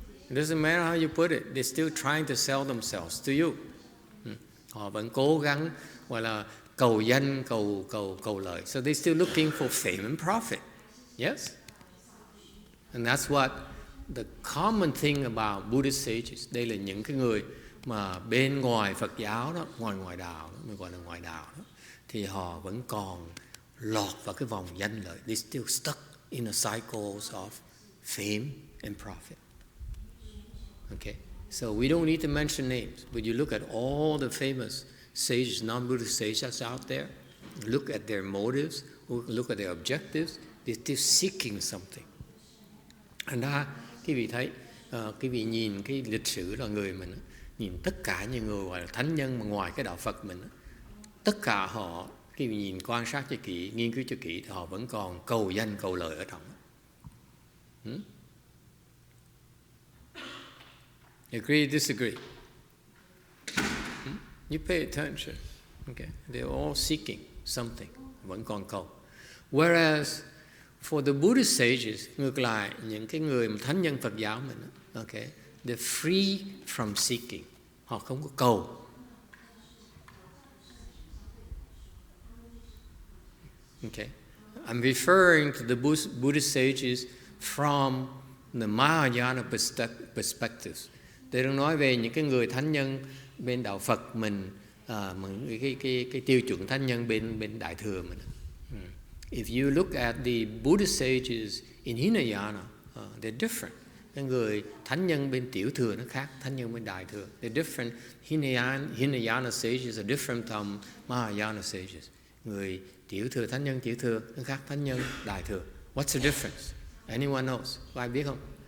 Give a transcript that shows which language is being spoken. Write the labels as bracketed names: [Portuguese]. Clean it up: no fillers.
[English] It doesn't matter how you put it. They're still trying to sell themselves to you. [Vietnamese] Họ vẫn cố gắng gọi là cầu danh, cầu lợi. [English] So they're still looking for fame and profit. Yes? And that's what the common thing about Buddhist sages. [Vietnamese] Đây là những cái người mà bên ngoài Phật giáo đó, ngoài đạo đó, mình gọi là ngoài đạo đó, thì họ vẫn còn lọt vào cái vòng danh lợi. [English] They still stuck in the cycles of fame and profit. Okay, so we don't need to mention names, but you look at all the famous sages, non-Buddhist sages out there, look at their motives, look at their objectives, they're still seeking something. [Vietnamese] Thành ra quý vị thấy, quý vị nhìn cái lịch sử là người mình, nhìn tất cả những người gọi là thánh nhân mà ngoài cái đạo Phật mình, tất cả họ, quý vị nhìn quan sát cho kỹ, nghiên cứu cho kỹ, thì họ vẫn còn cầu danh cầu lợi ở trong. [English] Agree, disagree? You pay attention. Okay, they're all seeking something, [Vietnamese] vẫn còn cầu. [English] Whereas for the Buddhist sages, [Vietnamese] ngược lại, những cái người mà thánh nhân Phật giáo mình, [English] okay, they're free from seeking. [Vietnamese] Họ không có cầu. [English] Okay, I'm referring to the Buddhist sages from the Mahayana perspective. [Vietnamese] Tôi đang nói về những cái người thánh nhân bên đạo Phật mình, cái tiêu chuẩn thánh nhân bên Đại Thừa mình. [English] If you look at the Buddhist sages in Hinayana, they're different. [Vietnamese] Cái người thánh nhân bên Tiểu Thừa nó khác thánh nhân bên Đại Thừa. [English] They're different. Hinayana sages are different from Mahayana sages. [Vietnamese] Người Tiểu Thừa, thánh nhân Tiểu Thừa nó khác thánh nhân Đại Thừa. [English] What's the difference? Anyone knows? [Vietnamese] Có ai biết không?